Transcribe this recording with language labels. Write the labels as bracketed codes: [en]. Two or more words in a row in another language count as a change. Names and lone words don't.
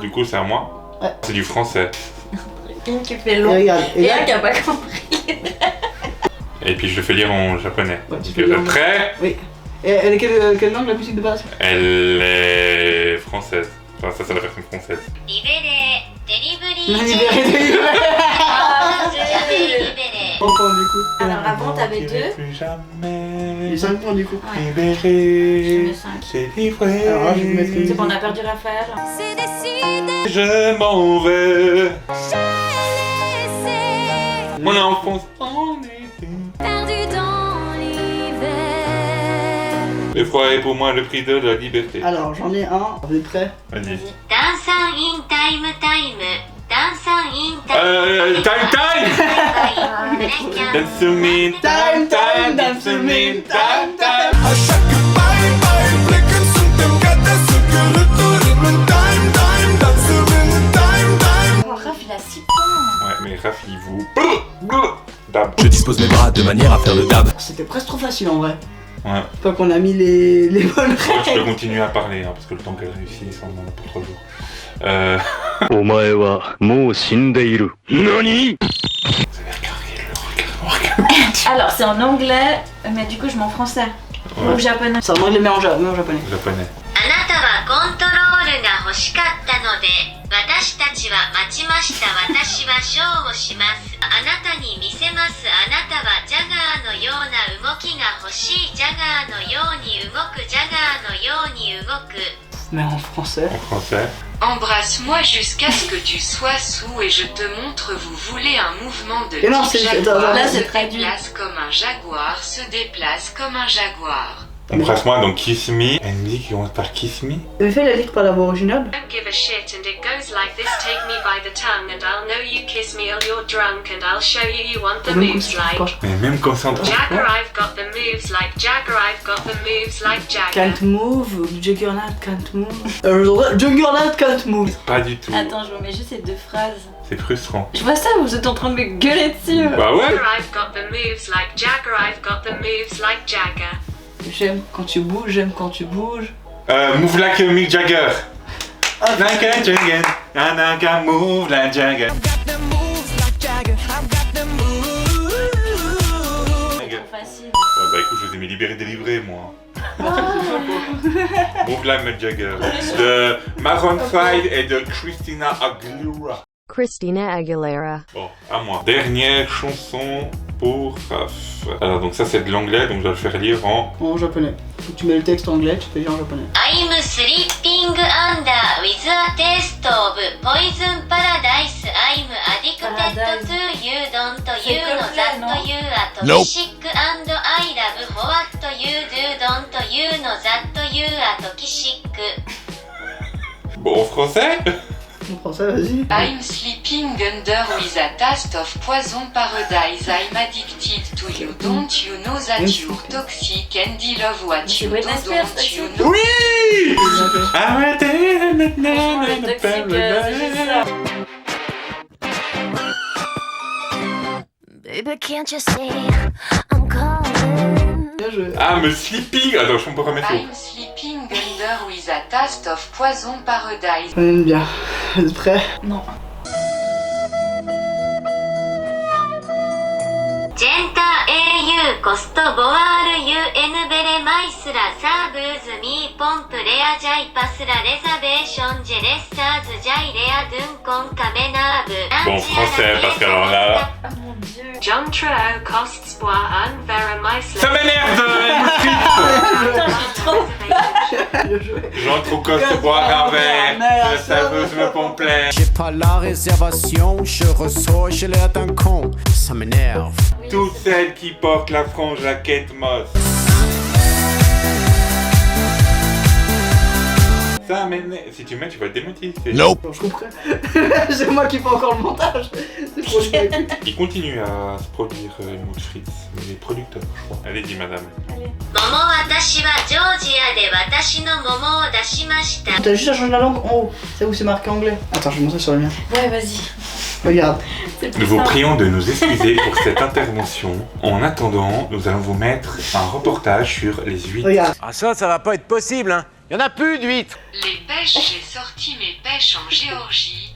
[fr] Du coup, c'est à moi. Ouais. C'est du français. Une qui fait Et long. regarde, et Et là, un qui a pas compris. Et puis je le fais lire en japonais. Ouais, tu Donc, peux lire en- prêt? oui. Et elle est quelle langue la musique de base? Elle est française. Enfin, ça, c'est la version française. libéré délivré Libéré, libéré. ジャベリベレ 3 points du coup. Alors avant t'avais 2. Plus jamais. Et 5 points du coup. Ouais. Libéré. mets 5. C'est livré. Alors là, je vais mettre une- C'est bon, on a perdu Raphaël. Je m'en vais. Mon enfance en été. Le froid est pour moi le prix de la liberté. Alors j'en ai un, vous êtes prêts? Vas-y. [en] dance in time time dance in time Time time! Dance to me, time time, dance to me, time time. [fr] Oh, Raph, il a 6 points. Ouais, mais Raph, il vous. Dab. Je dispose mes bras de manière à faire le dab. C'était presque trop facile en vrai. Ouais. Pas qu'on a mis les bonnes Moi, je peux règles. continuer à parler, hein, parce que le temps qu'elle réussisse, on en a pour 3 jours. [ja] お前はもう死んでいる。何？ [fr] Vous avez regardé le regard. Alors, c'est en anglais, mais du coup, je mets en français. Ouais. Ou japonais. Ça moi je les mets en japonais. Japonais. [ja] あなたはコントロールが欲しかったので私たちは待ちました私はショーをしますあなたに見せますあなたはジャガーのような動きが欲しいジャガーのように動くジャガーのように動く [fr] Mais en français. En français. Embrasse-moi jusqu'à ce que tu sois sous et je te montre. Vous voulez un mouvement de Et non, type c'est- jaguar là, c'est se traduit. déplace comme un jaguar, se déplace comme un jaguar. Embrasse-moi, donc [en] Kiss Me. [fr] Elle me dit qu'ils vont par [en] Kiss Me. [fr] Vous faites la lire par la voix originale? [en] Don't give a shit and it goes like this. Take me by the tongue and I'll know you kiss me or you're drunk and I'll show you want the [fr] Même comme [en] moves [fr] ça, [en] like [fr] je Mais même comme ça, on [en] Jagger, I've got the moves like Jagger, I've got the moves like Jagger. Can't move, Juggernaut can't move. Juggernaut can't move. [fr] Pas du tout. Attends, je vous mets juste ces 2 phrases. C'est frustrant. Je vois ça, vous êtes en train de me gueuler dessus. Bah ouais. Jagger, I've got the moves like Jagger, I've got the moves like Jagger. J'aime quand tu bouges, j'aime quand tu bouges. [en] Move like Mick Jagger. Ah, Like a Jagger. I can move like Jagger. [fr] Trop facile. Ouais, bah écoute, je vous ai mis libéré délivré, moi. [en] Move like Mick Jagger. [fr] De Maroon 5 et de Christina Aguilera. Christina Aguilera. Bon, à moi. Dernière chanson pour Raph. Alors, donc ça c'est de l'anglais, donc je dois le faire lire en. En japonais. Faut que tu mets le texte anglais, tu fais lire en japonais. [en] I'm sleeping under with a taste of poison paradise. I'm addicted to you. Don't you know that you are toxic and I love what you do. Don't you know that you are toxic. [fr] Bon, en français. En français, vas-y. [en] I'm sleeping under with a taste of poison paradise. I'm addicted to you. Don't you know that you're toxic and I love what [fr] C'est [en] you do. Britney Spears, Don't you toxic. know. [fr] Oui. Arrêtez Franchement, les toxiques, c'est ça. [en] Baby, can't you see I'm calling? [fr] Bien joué. [en] Ah, me sleeping. [fr] Attends, je peux pas remettre. [en] I'm sleeping under with a taste of poison paradise. [fr] On aime bien. Vous êtes prêts? Non. ジェンター AU コストボワール UN ベレマイスラサーブーズミーポンプレアジャイパスラレザベーションジェレスターズジャイレアドゥンコンカメナーブ Bon, français, parce qu'alors là. Oh mon dieu. John Trudeau costs bois un verre mice. Ça m'énerve Putain, je suis trop. Bien joué. Jean Troucoste boire un verre. Le serveuse me pomplait. J'ai pas la réservation, je ressors, j'ai l'air d'un con, ça m'énerve. Toutes celles qui portent la frange jaquette mosse. Ça m'énerve. Si tu mets, tu vas être démotivé. Nope. Bon, je comprends. C'est moi qui fais encore le montage. C'est trop bien. Il continue à se produire Helmut Fritz, mais les producteurs, je crois. Allez-y, madame. [ja] 桃私はジョージアで私の桃を出しました [fr] T'as juste à changer la langue en haut. C'est où c'est marqué anglais. Attends, je vais montrer sur le mien. Ouais, vas-y. Regarde. C'est plus Nous vous simple. prions de nous excuser pour cette intervention. En attendant, nous allons vous mettre un reportage sur les 8 Regarde. Ah ça va pas être possible, hein. Y en a plus d'huîtres. Les pêches, j'ai sorti mes pêches en Géorgie.